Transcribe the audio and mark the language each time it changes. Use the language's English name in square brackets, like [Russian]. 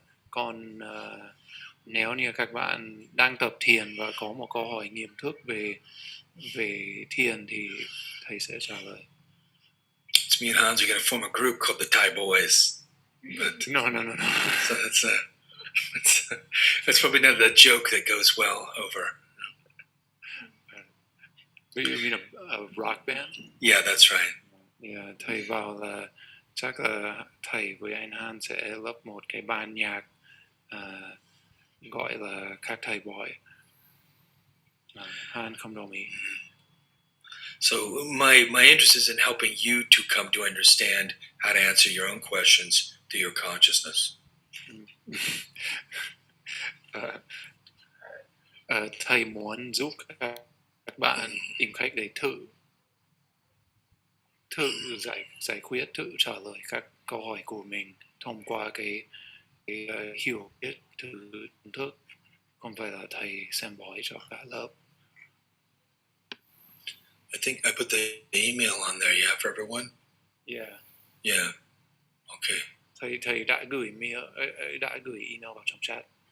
[Vietnamese] Còn nếu như các bạn đang tập thiền và có một câu hỏi nghiêm túc về thiền thì thầy sẽ trả lời. [English] It's me and Hans. We got to form a group called the Thai Boys. But No. so that's probably not the joke that goes well over. You mean a rock band? Yeah, that's right. [Vietnamese] Yeah, thầy vào là chắc là thầy với anh Han sẽ lập một cái ban nhạc gọi là các thầy bói. Han không đồng ý. [English] So my interest is in helping you to come to understand how to answer your own questions through your consciousness. [Vietnamese] Thầy muốn giúp các bạn tìm cách để thử giải quyết, thử trả lời các câu hỏi của mình thông qua cái hiểu biết từ kiến thức, không phải là thầy xem bói cho cả lớp. [English] I think I put the email on there, yeah, for everyone? Yeah. Yeah. Okay. [Vietnamese] Thầy đã gửi email vào trong chat.